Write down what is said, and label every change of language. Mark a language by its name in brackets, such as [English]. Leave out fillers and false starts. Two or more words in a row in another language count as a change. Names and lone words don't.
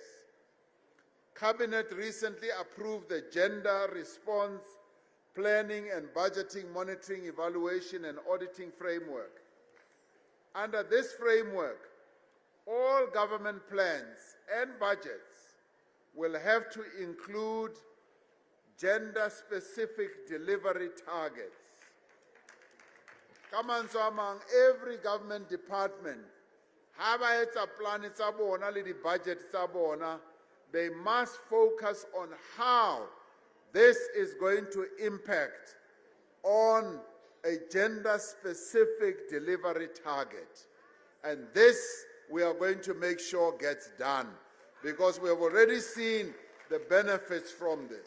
[English] Cabinet recently approved the Gender Response Planning and Budgeting Monitoring, Evaluation, and Auditing Framework. Under this framework, all government plans and budgets will have to include gender-specific delivery targets. [Southern Sotho] Ka mantswe a mang, [English] every government department, [Southern Sotho] ha ba etsa plan tsa bona le di-budget tsa bona, [English] they must focus on how this is going to impact on a gender-specific delivery target. And this we are going to make sure gets done, because we have already seen the benefits from this.